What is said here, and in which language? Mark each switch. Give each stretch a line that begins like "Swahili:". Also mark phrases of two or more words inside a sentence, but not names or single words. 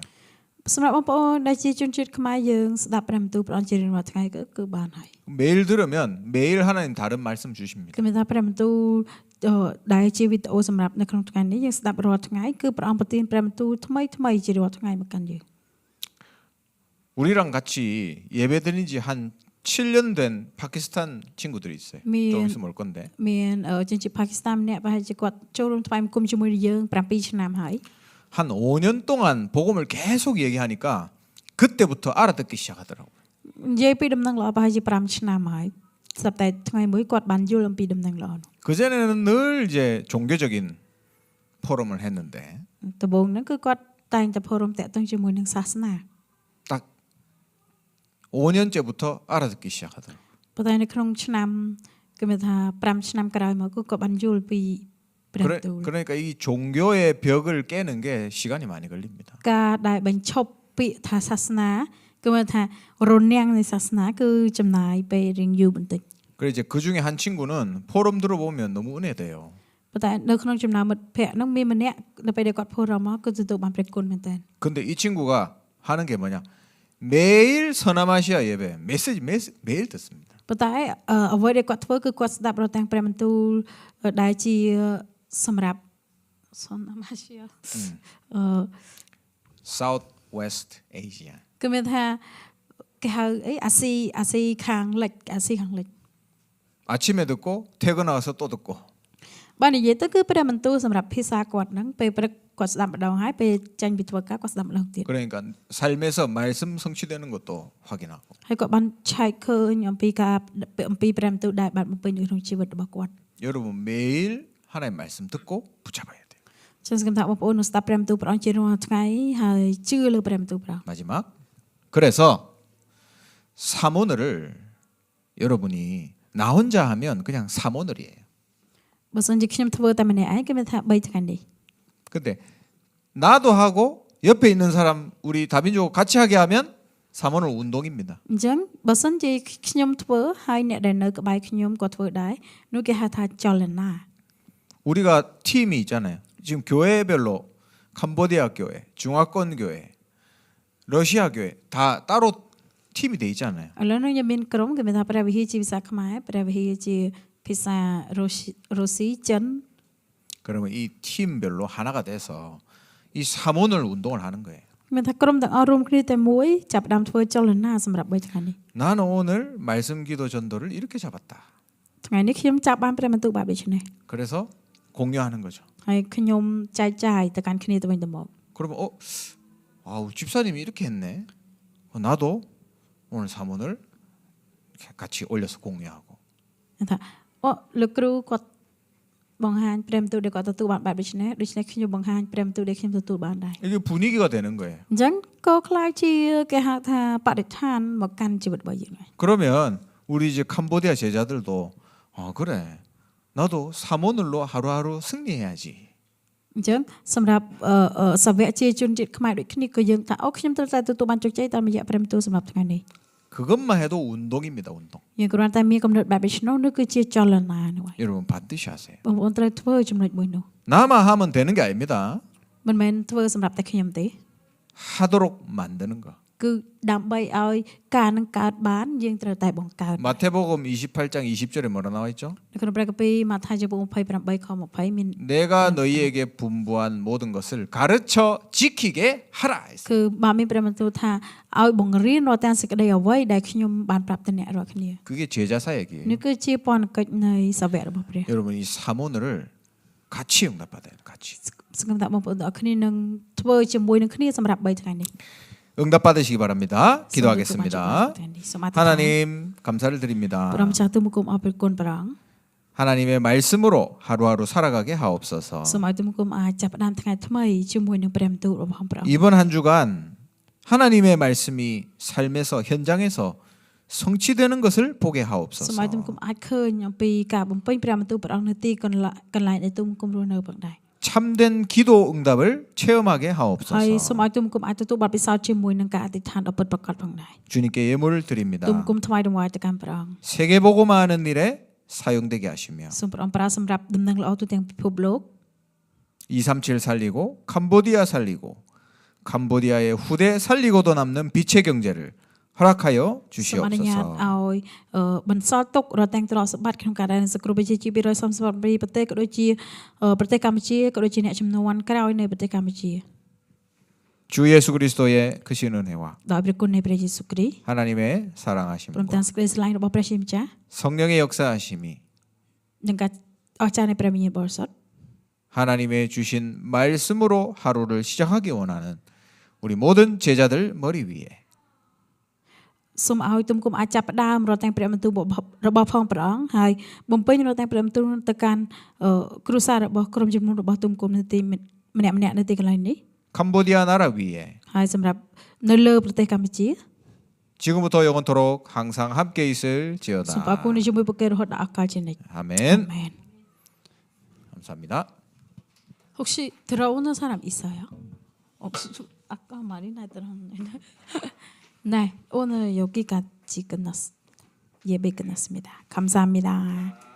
Khmer: សម្រាប់បងប្អូនដែលជាជនជាតិខ្មែរយើងស្ដាប់ព្រះបន្ទូលព្រះអង្គជារៀងរាល់ថ្ងៃគឺបានហើយ
Korean: 매일 들으면 매일 하나님 다른 말씀 주십니다.
Khmer: គឺមានថាព្រះបន្ទូលដែលជាវីដេអូសម្រាប់នៅក្នុងថ្ងៃនេះយើងស្ដាប់រាល់ថ្ងៃគឺព្រះអង្គប្រទានព្រះបន្ទូលថ្មីថ្មីជារាល់ថ្ងៃមកកាន់យើង
Korean: 우리랑 같이 예배드린 지 한 7년 된 파키스탄 친구들이 있어요. 좀 있으면 올 건데.
Khmer: មានជនជាតិប៉ាគីស្ថានម្នាក់ប្រហែលជាគាត់ចូលរួមថ្វាយបង្គំជាមួយនឹងយើង7ឆ្នាំហើយ
Korean: 한 5년 동안 복음을 계속 얘기하니까 그때부터 알아듣기 시작하더라고요.
Khmer: និយាយពីដំណឹងល្អប្រហែលជា5ឆ្នាំហើយស្រាប់តែថ្ងៃមួយគាត់បានយល់អំពីដំណឹងល្អនោះ
Korean: 그전에는 늘 이제 종교적인 포럼을 했는데
Khmer: ដំបូងហ្នឹងគឺគាត់តែងតែផោរមតាក់ទងជាមួយនឹងសាសនា
Korean: 딱 5년째부터 알아듣기 시작하더라고요.
Khmer: ប៉ុន្តែនៅក្នុងឆ្នាំគឺមានថា5ឆ្នាំក្រោយមកគឺគាត់បានយល់ពីព្រះបន្ទូល
Korean: 그러니까 이 종교의 벽을 깨는 게 시간이 많이 걸립니다.
Khmer: ការដែលបញ្ឈប់ពាក្យថាសាសនាគឺមានថារនាំងនៃសាសនាគឺចំណាយពេលរៀងយូរបន្តិច
Korean: 그래서 이제 그 중에 한 친구는 포럼 들어보면 너무 은혜돼요.
Khmer: ប៉ុន្តែនៅក្នុងចំណោមមិត្តភ័ក្តិហ្នឹងមានម្នាក់នៅពេលដែលគាត់ផោរមមកគឺទទួលបានព្រះគុណមែនតើ
Korean: 근데 이 친구가 하는 게 뭐냐? 매일 서남아시아 예배 메시지 매일 듣습니다.
Khmer: ប៉ុន្តែអ្វីដែលគាត់ធ្វើគឺគាត់ស្ដាប់រត់ទាំងព្រះបន្ទូលដែលជាសម្រាប់សនអាស៊ី South West Asia. គឺមានថាគេហៅអីអាស៊ីខាងលិចអាស៊ីខាងលិច
Korean: 아침에 듣고 퇴근하서 또 듣고.
Khmer: បាននិយាយទៅគឺព្រះបន្ទូលសម្រាប់ភាសាគាត់ហ្នឹងពេលព្រឹកគាត់ស្ដាប់ម្ដងហើយពេលចាញ់ពីធ្វើការគាត់ស្ដាប់ម្ដងទៀត
Korean: 그러니까 삶에서 말씀 성취되는 것도 확인하고
Khmer: ហើយគាត់បានឆែកឃើញអំពីព្រះបន្ទូលដែលបានបំពេញនៅក្នុងជីវិតរបស់គាត់
Korean: 여러분 매일 하나님 말씀 듣고 붙잡아야 돼요.
Khmer: ចឹងសង្ឃឹមថាបងប្អូននឹងស្ដាប់ព្រះបន្ទូលព្រះអង្គជារាល់ថ្ងៃហើយជឿលើព្រះបន្ទូលព្រះអង្គ
Korean: 마지막 그래서 사모늘을 여러분이 나 혼자 하면 그냥 사모늘이에요.
Khmer: បើសិនជាខ្ញុំធ្វើតែម្នាក់ឯងគឺមានថា3ថ្ងៃនេះ
Korean: 근데 나도 하고 옆에 있는 사람 우리 다빈족 같이 하게 하면 사모늘 운동입니다.
Khmer: អញ្ចឹងបើសិនជាខ្ញុំធ្វើហើយអ្នកដែលនៅក្បែរខ្ញុំក៏ធ្វើដែរនោះគេហៅថាចលនា
Korean: 우리가 팀이 있잖아요. 지금 교회별로 캄보디아 교회, 중화권 교회, 러시아 교회 다 따로 팀이 돼 있잖아요.
Khmer: ឥឡូវនេះខ្ញុំមានក្រុមគេមានថាព្រះវិហារជាភាសាខ្មែរព្រះវិហារជាភាសារុស្ស៊ីចិន
Korean: 그러면 이 팀별로 하나가 돼서 이 사모늘 운동을 하는 거예요.
Khmer: មានថាក្រុមទាំងអស់រួមគ្នាតែមួយចាប់ផ្ដើមធ្វើចលនាសម្រាប់3ថ្ងៃនេះ
Korean: 나는 오늘 말씀 기도 전도를 이렇게 잡았다.
Khmer: ថ្ងៃនេះខ្ញុំចាប់បានព្រះបន្ទូលបែបដូចនេះ
Korean: 그래서 공유하는 거죠.
Khmer: ហើយខ្ញុំចែកចាយទៅកាន់គ្នាទៅវិញទៅមក
Korean: 그러면 아우 집사님이 이렇게 했네. 나도 오늘 사모늘 이렇게 같이 올려서 공유하고.
Khmer: ថាលោកគ្រូគាត់បង្ហាញព្រះបន្ទូលដែលគាត់ទទួលបានបែបដូចនេះខ្ញុំបង្ហាញព្រះបន្ទូលដែលខ្ញុំទទួលបានដែរ
Korean: 이게 분위기가 되는 거예요.
Khmer: អញ្ចឹងក៏ខ្លាយជាគេហៅថាបរិស្ថានមកកាន់ជីវិតរបស់យើងហើយ
Korean: 그러면 우리 이제 캄보디아 제자들도 그래 나도 사모늘로 하루하루 승리해야지.
Khmer: អញ្ចឹងសម្រាប់សាវកជាជនជាតិខ្មែរដូចគ្នាក៏យើងថាខ្ញុំត្រូវតែទទួលបានជោគជ័យតាមរយៈព្រះបន្ទូលសម្រាប់ថ្ងៃនេះ
Korean: 그것만 해도 운동입니다. 운동.
Khmer: យើងគ្រាន់តែមានកំណត់បែបនេះនោះគឺជាចលនានោះហើយ
Korean: 여러분 반드시 하세요.
Khmer: បងប្អូនត្រូវធ្វើចំណុចមួយនោះ
Korean: 나만 하면 되는 게 아닙니다.
Khmer: មិនមែនធ្វើសម្រាប់តែខ្ញុំទេ
Korean: 하도록 만드는 거.
Khmer: គឺដើម្បីឲ្យការនឹងកើតបានយើងត្រូវតែបង្កើត
Korean: 마태복음 28장 20절에 뭐라 나와 있죠?
Khmer: នៅក្នុងព្រះគម្ពីរម៉ាថាយជំពូក28ខ20មាន
Korean: 내가 너희에게 분부한 모든 것을 가르쳐 지키게 하라. 했어요.
Khmer: គឺបាទមានព្រះបន្ទូលថាឲ្យបង្រៀនរាល់ទាំងសេចក្តីអ្វីដែលខ្ញុំបានប្រាប់ទៅអ្នករាល់គ្នា
Korean: 그게 제자사 얘기예요.
Khmer: នេះគឺជាពន្ធកិច្ចនៃសាវករបស់ព្រះ
Korean: 여러분 이 사모늘을 같이 응답받아요. 같이.
Khmer: សង្ឃឹមថាបងប្អូនទាំងអស់គ្នានឹងធ្វើជាមួយនឹងគ្នាសម្រាប់3ថ្ងៃនេះ
Korean: 응답받으시기 바랍니다. 기도하겠습니다.
Khmer: សូមអធិដ្ឋាន
Korean: 하나님 감사를 드립니다.
Khmer: ព្រះម្ចាស់ទូលបង្គំអរព្រគុណព្រះអង្គ
Korean: 하나님의 말씀으로 하루하루 살아가게 하옵소서.
Khmer: សូមឲ្យទូលបង្គំអាចចាប់ផ្ដើមថ្ងៃថ្មីជាមួយនឹងព្រះបន្ទូលរបស់ព្រះអង្គ
Korean: 이번 한 주간 하나님의 말씀이 삶에서 현장에서 성취되는 것을 보게
Khmer: សូម
Korean: 하옵소서.
Khmer: ឲ្យទូលបង្គំអាចឃើញអំពីការបំពេញព្រះបន្ទូលព្រះអង្គនៅទីកន្លែងដែលទូលបង្គំរស់នៅផងដែរ
Korean: 참된 기도 응답을 체험하게
Khmer: ហើយ
Korean: 하옵소서.
Khmer: សូមឲ្យទូលបង្គំអាចទទួលបទពិសោធន៍ជាមួយនឹងការអធិដ្ឋានដ៏ពិតប្រាកដផងដែរ
Korean: 주님께 예물을 드립니다.
Khmer: ទូលបង្គំថ្វាយតង្វាយទៅកាន់ព្រះអង្គ
Korean: 세계복음화하는 일에 사용되게 하시며
Khmer: សូមព្រះអង្គប្រើសម្រាប់ដំណឹងល្អទូទាំងពិភពលោក
Korean: 237 살리고 캄보디아 살리고 캄보디아의 후대 살리고도 남는 빛의 경제를 허락하여
Khmer: សូមអនុញ្ញាត
Korean: 주시옵소서.
Khmer: ឲ្យបន្សល់ទុករត់ទាំងទ្រព្យសម្បត្តិក្នុងការដែលសង្គ្រោះប្រជាជាតិ238ប្រទេសក៏ដូចជាប្រទេសកម្ពុជាក៏ដូចជាអ្នកចំនួនក្រោយនៃប្រទេសកម្ពុជា
Korean: 주 예수 그리스도의 크신 은혜와
Khmer: ដោយព្រះគុណនៃព្រះយេស៊ូវគ្រីស្ទ
Korean: 하나님의
Khmer: ព្រម
Korean: 사랑하심과
Khmer: ទាំងសេចក្តីស្រឡាញ់របស់ព្រះជាម្ចាស់
Korean: 성령의 역사하심이
Khmer: និងការអស្ចារ្យនៃព្រះវិញ្ញាណបរិសុទ្ធ
Korean: 하나님의 주신 말씀으로 하루를 시작하기 원하는 우리 모든 제자들 머리 위에
Khmer: សូមឲ្យទុំគុំអាចចាប់ផ្ដើមរត់ទាំងព្រះបន្ទូលរបស់ផងព្រះអង្គហើយបំពេញរត់ទាំងព្រះបន្ទូលទៅកាន់គ្រួសាររបស់ក្រុមជំនុំរបស់ទុំគុំនៅទីម្នាក់នៅទីកន្លែងនេះ
Korean: 캄보디아 나라 위에
Khmer: ហើយសម្រាប់នៅលើប្រទេសកម្ពុជា
Korean: 지금부터 영원토록 항상 함께 있을
Khmer: សូមអរគុណ
Korean: 지어다.
Khmer: ជាមួយពួកគេរហូតដល់អកាលជានិច្ច
Korean: 아멘.
Khmer: មែន
Korean: 감사합니다. 혹시 들어오는 사람 있어요? 아까 말이 나더라고요. 네, 오늘 여기까지 예배 끝났습니다. 감사합니다.